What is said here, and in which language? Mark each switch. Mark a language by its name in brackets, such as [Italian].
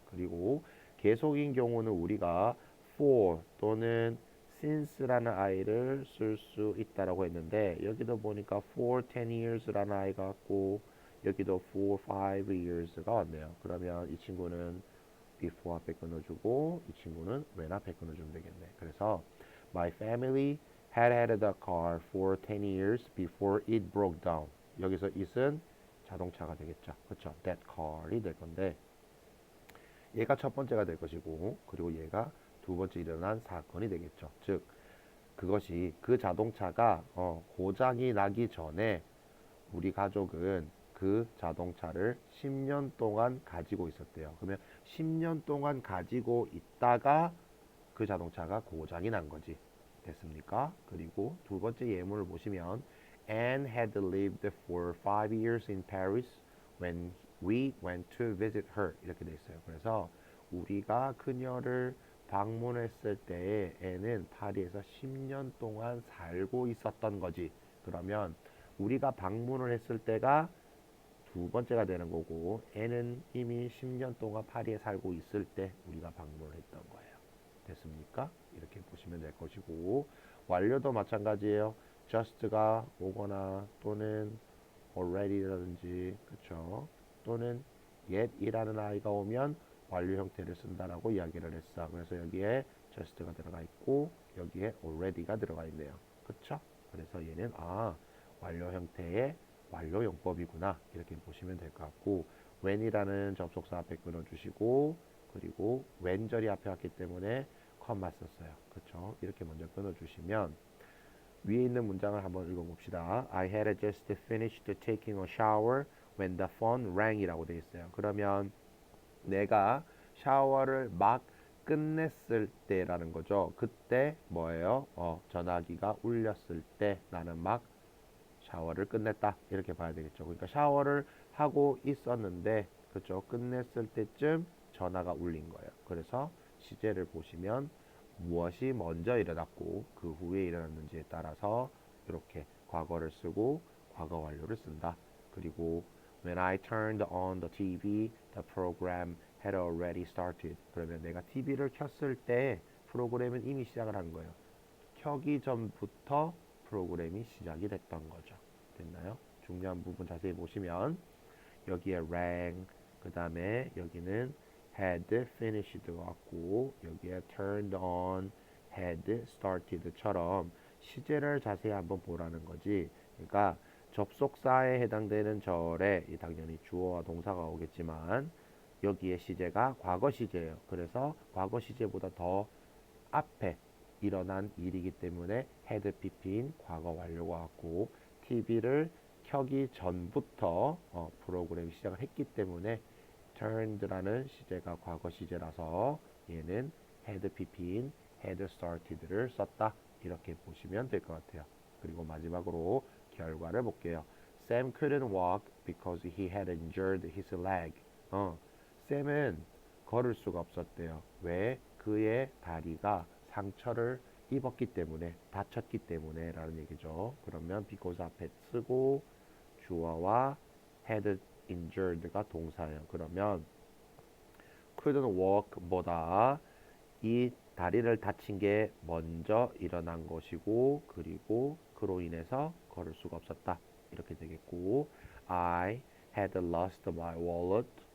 [Korean] 그리고 계속인 경우는 우리가 for 또는 since라는 아이를 쓸 수 있다라고 했는데 여기도 보니까 for 10 years라는 아이가 왔고 여기도 for 5 years가 왔네요. 그러면 이 친구는 before 앞에 끊어주고 이 친구는 when 앞에 끊어주면 되겠네. [English] 그래서 my family had the car for 10 years before it broke down. [Korean] 여기서 it은 자동차가 되겠죠. 그렇죠? that car이 될 건데 얘가 첫 번째가 될 것이고 그리고 얘가 두 번째 일어난 사건이 되겠죠. 즉 그것이 그 자동차가 고장이 나기 전에 우리 가족은 그 자동차를 10년 동안 가지고 있었대요. 그러면 10년 동안 가지고 있다가 그 자동차가 고장이 난 거지. 됐습니까? 그리고 두 번째 예문을 보시면 [English] Anne had lived for 5 years in Paris when we went to visit her [Korean] 이렇게 돼 있어요. 그래서 우리가 그녀를 방문했을 때에 Anne은 파리에서 10년 동안 살고 있었던 거지. 그러면 우리가 방문을 했을 때가 두 번째가 되는 거고 N은 이미 10년 동안 파리에 살고 있을 때 우리가 방문을 했던 거예요. 됐습니까? 이렇게 보시면 될 것이고 완료도 마찬가지예요. just가 오거나 또는 already라든지 그쵸? 또는 yet이라는 아이가 오면 완료 형태를 쓴다라고 이야기를 했어. 그래서 여기에 just가 들어가 있고 여기에 already가 들어가 있네요. 그쵸? 그래서 얘는 완료 형태의 완료 용법이구나 이렇게 보시면 될 것 같고 when이라는 접속사 앞에 끊어주시고 그리고 when절이 앞에 왔기 때문에 컴마 썼어요. 그렇죠? 이렇게 먼저 끊어주시면 위에 있는 문장을 한번 읽어봅시다. [English] I had just finished taking a shower when the phone rang이라고 [Korean] 되어 있어요. 그러면 내가 샤워를 막 끝냈을 때라는 거죠. 그때 뭐예요? 전화기가 울렸을 때 나는 막 샤워를 끝냈다 이렇게 봐야 되겠죠. 그러니까 샤워를 하고 있었는데 그렇죠. 끝냈을 때쯤 전화가 울린 거예요. 그래서 시제를 보시면 무엇이 먼저 일어났고 그 후에 일어났는지에 따라서 이렇게 과거를 쓰고 과거 완료를 쓴다. 그리고 [English] When I turned on the TV, the program had already started. [Korean] 그러면 내가 TV를 켰을 때 프로그램은 이미 시작을 한 거예요. 켜기 전부터 프로그램이 시작이 됐던 거죠. 됐나요? 중요한 부분 자세히 보시면 여기에 rang 그 다음에 여기는 had finished가 왔고 여기에 turned on had started처럼 시제를 자세히 한번 보라는 거지. 그러니까 접속사에 해당되는 절에 당연히 주어와 동사가 오겠지만 여기에 시제가 과거 시제예요. 그래서 과거 시제보다 더 앞에 일어난 일이기 때문에 had pp인 과거 완료가 왔고 TV를 켜기 전부터 프로그램 시작을 했기 때문에 turned라는 시제가 과거 시제라서 얘는 had pp인 had started를 썼다 이렇게 보시면 될 것 같아요. 그리고 마지막으로 결과를 볼게요. [English] Sam couldn't walk because he had injured his leg. [Korean] 샘은 걸을 수가 없었대요. 왜? 그의 다리가 상처를 입었기 때문에, 다쳤기 때문에 라는 얘기죠. 그러면 because 앞에 쓰고 주어와 had injured가 동사예요. 그러면 couldn't walk보다 이 다리를 다친 게 먼저 일어난 것이고, 그리고 그로 인해서 걸을 수가 없었다 이렇게 되겠고, [English] I had lost my wallet.